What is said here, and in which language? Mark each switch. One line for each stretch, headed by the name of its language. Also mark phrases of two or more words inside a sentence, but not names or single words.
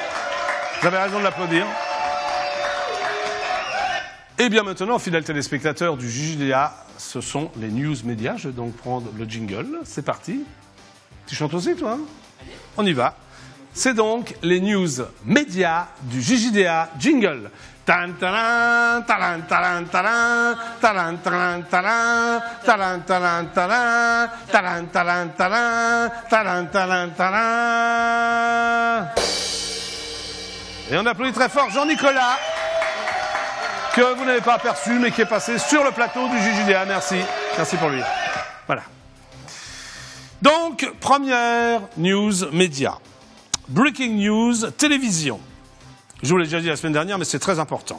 French: Vous avez raison de l'applaudir. Et bien maintenant, fidèles téléspectateurs du JDA, ce sont les news médias. Je vais donc prendre le jingle. C'est parti. Tu chantes aussi, toi, hein? On y va. C'est donc les news médias du JDA jingle. Tan talan, talan, talan, talan, talan, talan, talan, talan, talan, talan, talan, talan, talan, talan, talan, talan. Et on applaudit très fort Jean-Nicolas, que vous n'avez pas aperçu, mais qui est passé sur le plateau du JDA. Merci. Merci pour lui. Voilà. Donc, première news média.
English: Breaking news
French: télévision. Je vous l'ai déjà dit la semaine dernière, mais c'est très important.